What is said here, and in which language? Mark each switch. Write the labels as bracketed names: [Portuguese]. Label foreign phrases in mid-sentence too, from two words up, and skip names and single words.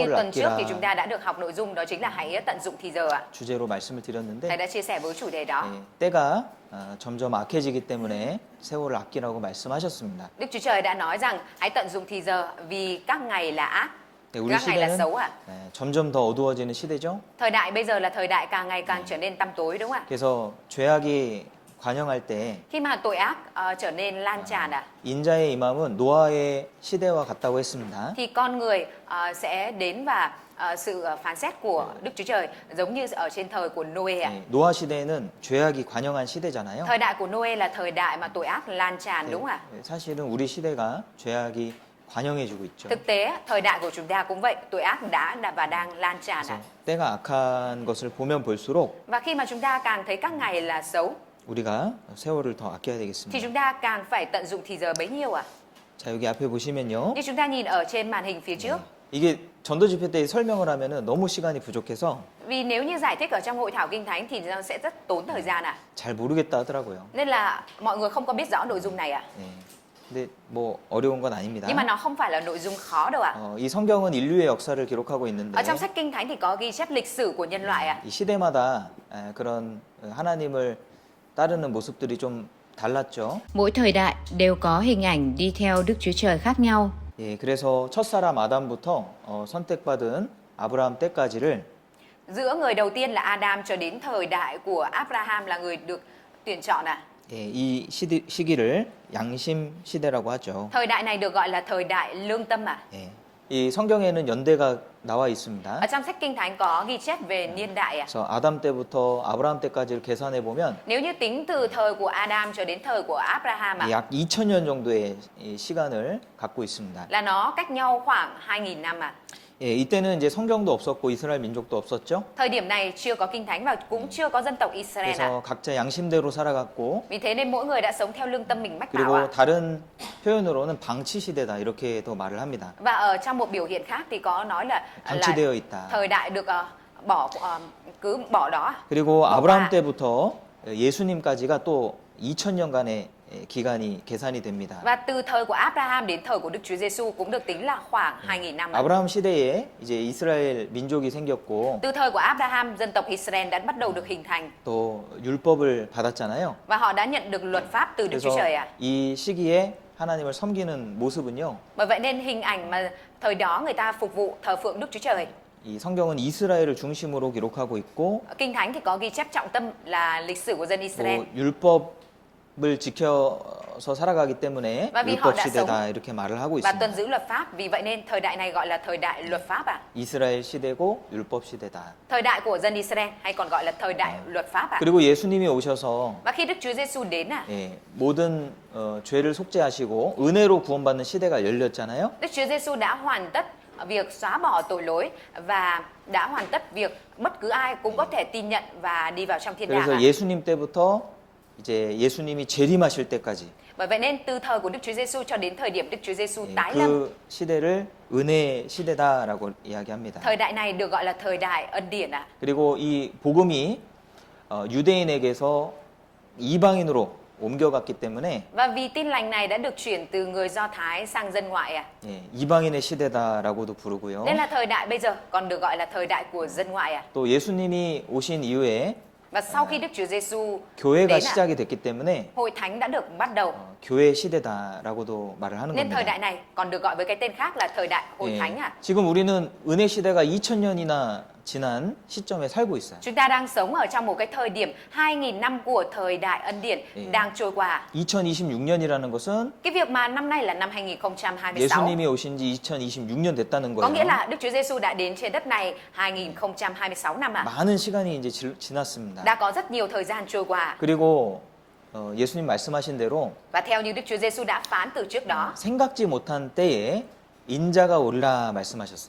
[Korean] 세월 [Vietnamese] tuần trước thì [Korean] 아끼라 [Vietnamese] chúng ta đã được học nội dung đó chính là hãy tận dụng thì giờ ạ. [Korean] 주제로 말씀을 [Vietnamese] Thầy [Korean] 드렸는데 [Vietnamese] đã chia sẻ với chủ đề đó. [Korean] 때가 점점 악해지기 때문에 세월을 아끼라고 말씀하셨습니다. [Vietnamese] Đức Chúa Trời đã nói rằng hãy tận dụng thì giờ vì các ngày là ác, [Korean] 우리 [Vietnamese] các ngày là [Korean] 시대는 [Vietnamese] xấu ạ. [Korean] 점점 더 어두워지는 시대죠. [Vietnamese] Thời đại bây giờ là thời đại càng ngày càng trở nên tăm tối đúng không ạ? [Korean] 그래서 죄악이 관영할 때 [Vietnamese] Khi mà tội ác trở nên lan tràn ạ, [Korean] 인자의 임함은 노아의 시대와 같다고 했습니다. [Vietnamese] thì con người sẽ đến và sự phán xét của Đức Chúa Trời giống như ở trên thời của Noe ạ. [Korean] 노아 시대는 죄악이 관영한 시대잖아요. [Vietnamese] Thời đại của Noe là thời đại mà tội ác lan tràn đúng không ạ? [Korean] 사실은 우리 시대가 죄악이 관영해지고 있죠. [Vietnamese] Thực tế, thời đại của chúng ta cũng vậy, tội ác đã và đang lan tràn [Korean] 그래서 [Vietnamese] ạ. [Korean] 때가 악한 것을 보면 볼수록 [Vietnamese] Và khi mà chúng ta càng thấy các ngày là xấu, [Korean] 우리가 세월을 더 아껴야 [Vietnamese] thì [Korean] 되겠습니다. [Vietnamese] chúng ta càng phải tận dụng thì giờ bấy nhiêu ạ. [Korean] 자, 여기 앞에 보시면요. [Vietnamese] Như chúng ta nhìn ở trên màn hình phía trước, [Korean] 이게 전도 집회 때 설명을 하면은 너무 시간이 부족해서 [Vietnamese] vì nếu như giải thích ở trong hội thảo kinh thánh thì nó sẽ rất tốn thời gian ạ. [Korean] 잘 모르겠다 하더라고요. [Vietnamese] Nên là mọi người không có biết rõ nội dung này ạ. [Korean] 네. 근데 뭐 어려운 건 아닙니다. [Vietnamese] Nhưng mà nó không phải là nội dung khó đâu ạ. [Korean] 이 성경은 인류의 역사를 기록하고 있는데 [Vietnamese] Ở trong sách kinh thánh thì có ghi chép lịch sử của nhân loại ạ. [Korean] 이 시대마다 그런 하나님을 따르는 모습들이 좀 달랐죠. [Vietnamese] Mỗi thời đại đều có hình ảnh đi theo Đức Chúa Trời khác nhau. [Korean] 예, 그래서 첫사람 아담부터 선택받은 아브라함 때까지를 [Vietnamese] Giữa người đầu tiên là Adam cho đến thời đại của Abraham là người được tuyển chọn ạ. [Korean] 예, 이 시기를 양심 시대라고 하죠. [Vietnamese] Thời đại này được gọi là thời đại lương tâm ạ. [Korean] 예, 이 성경에는 연대가 나와 있습니다. [Vietnamese] Ở trong sách kinh thánh có ghi chép về niên đại ạ. [Korean] 그래서 아담 때부터 아브라함 때까지를 계산해 보면 [Vietnamese] Nếu như tính từ thời của Adam cho đến thời của Abraham ạ, [Korean] 약 2000년 정도의 이 시간을 갖고 있습니다. [Vietnamese] là nó cách nhau khoảng 2000 năm ạ. [Korean] 예, 이때는 이제 성경도 없었고 이스라엘 민족도 없었죠. [Vietnamese] Thời điểm này chưa có kinh thánh và cũng chưa có dân tộc Israel ạ. [Korean] 그래서 각자 양심대로 살아갔고 [Vietnamese] Vì thế nên mỗi người đã sống theo lương tâm mình mách bảo ạ. [Korean] 그리고 다른 표현으로는 방치 시대다 이렇게도 말을 합니다. [Vietnamese] Và ở trong một biểu hiện khác thì có nói là [Korean] 방치되어 있다. [Vietnamese] thời đại được cứ bỏ đó. [Korean] 그리고 [Vietnamese] bỏ [Korean] 아브라함 [Vietnamese] qua. [Korean] 때부터 예수님까지가 또 2000년간의 기간이 계산이 됩니다. [Vietnamese] Và từ thời của Abraham đến thời của Đức Chúa Giêsu cũng được tính là khoảng 2000 năm. ạ. [Korean] 아브라함 시대에 이제 이스라엘 민족이 생겼고 [Vietnamese] Từ thời của Abraham, dân tộc Israel đã bắt đầu được hình thành [Korean] 또 율법을 받았잖아요. [Vietnamese] và họ đã nhận được luật pháp từ Đức Chúa [Korean] 그래서 [Vietnamese] Trời ạ. [Korean] 이 시기에 하나님을 섬기는 모습은요. [Vietnamese] Bởi vậy nên hình ảnh mà thời đó người ta phục vụ thờ phượng Đức Chúa Trời. [Korean] 이 성경은 이스라엘을 중심으로 기록하고 있고 [Vietnamese] Kinh thánh thì có ghi chép trọng tâm là lịch sử của dân Israel. [Korean] 또 율법을 지켜서 살아가기 때문에 [Vietnamese] Và vì họ [Korean] 율법 [Vietnamese] đã [Korean] 시대다 이렇게 말을 하고 [Vietnamese] và tuân [Korean] 있습니다. [Vietnamese] giữ luật pháp, vì vậy nên thời đại này gọi là thời đại luật pháp ạ. [Korean] 이스라엘 시대고 율법 시대다. [Vietnamese] Thời đại của dân Israel hay còn gọi là thời đại luật pháp ạ. [Korean] 그리고 예수님이 오셔서 [Vietnamese] Và khi Đức Chúa Giêsu đến [Korean] 예, 모든 죄를 속죄하시고 은혜로 구원받는 시대가 열렸잖아요. [Vietnamese] Đức Chúa Giêsu đã hoàn tất việc xóa bỏ tội lỗi và đã hoàn tất việc bất cứ ai cũng có thể tin nhận và đi vào trong thiên đàng. [Korean] 그래서 [Vietnamese] ạ. [Korean] 예수님 때부터 이제 예수님이 재림하실 때까지 [Vietnamese] Bởi vậy nên từ thời của Đức Chúa Giêsu cho đến thời điểm Đức Chúa Giêsu tái lâm, [Korean] 그 시대를 은혜 시대다라고 이야기합니다. [Vietnamese] thời đại này được gọi là thời đại ân điển ạ. [Korean] 그리고 이 복음이 유대인에게서 이방인으로 옮겨갔기 때문에 [Vietnamese] Và vì tin lành này đã được chuyển từ người Do Thái sang dân ngoại ạ. [Korean] 예, 이방인의 시대다라고도 부르고요. [Vietnamese] Nên là thời đại bây giờ còn được gọi là thời đại của dân ngoại ạ. [Korean] 또 예수님이 오신 이후에 [Vietnamese] Và sau khi Đức Chúa Giêsu [Korean] 교회가 [Vietnamese] đến ạ, [Korean] 시작이 됐기 때문에 [Vietnamese] hội thánh đã được bắt đầu. [Korean] 교회 시대다라고도 말을 하는 [Vietnamese] Nên thời đại [Korean] 겁니다. [Vietnamese] này còn được gọi với cái tên khác là thời đại hội [Korean] 예, [Vietnamese] thánh ạ. [Korean] 지금 우리는 은혜 시대가 2000년이나 지난 시점에 살고 있어요. [Vietnamese] Chúng ta đang sống ở trong một cái thời điểm 2000 năm của thời đại ân điển đang trôi qua. [Korean] 2026년이라는 것은 [Vietnamese] Cái việc mà năm nay là năm 2026 [Korean] 예수님이 오신 지 2026년 됐다는 [Vietnamese] có nghĩa [Korean] 거예요. [Vietnamese] là Đức Chúa Giêsu đã đến trên đất này 2026 năm ạ. [Korean] 많은 시간이 이제 지났습니다. [Vietnamese] Đã có rất nhiều thời gian trôi qua. [Korean] 그리고 예수님 말씀하신 대로 [Vietnamese] Và theo như Đức Chúa Giêsu đã phán từ trước đó, [Korean] 생각지 못한 때에 인자가 오리라 말씀하셨어요.